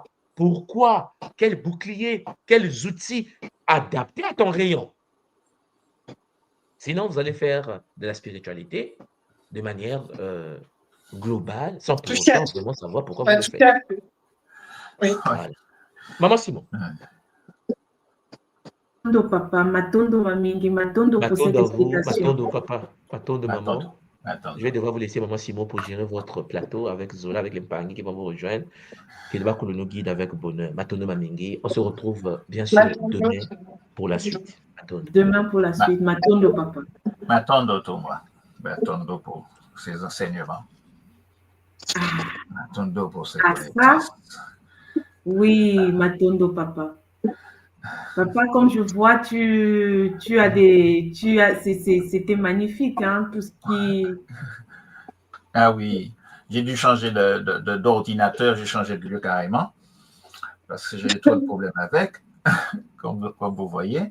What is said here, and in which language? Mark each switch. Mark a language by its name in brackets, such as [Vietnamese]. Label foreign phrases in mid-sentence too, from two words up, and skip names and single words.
[French] Pourquoi? Quel bouclier? Quels outils adaptés à ton rayon? Sinon, vous allez faire de la spiritualité de manière globale, sans pour autant vraiment savoir pourquoi vous le faites. Oui. Voilà. Maman Simon. [Lingala] Matondo papa, matondo mamingi, matondo [French] pour cette Matondo à vous, explication. [Lingala] matondo papa, matondo maman. [French] Attends. Je vais devoir vous laisser maman Simon pour gérer votre plateau avec Zola, avec les Mpangé qui vont vous rejoindre. Keleba Kolo nous guide avec bonheur. [Lingala] Matondo mamingi. [French] On se retrouve bien sûr demain pour la suite. [Lingala] Matondo. [French] Demain pour la suite, [Lingala] matondo papa. [French] Matondo Touma. Matondo pour ses enseignements. Matondo pour ses connaissances. Oui, [Lingala] matondo papa. [French] Papa, comme je vois, c'était magnifique, hein, tout ce qui... Ah oui, j'ai dû changer d'ordinateur, j'ai changé de lieu carrément, parce que j'ai trop de problèmes avec, comme vous voyez.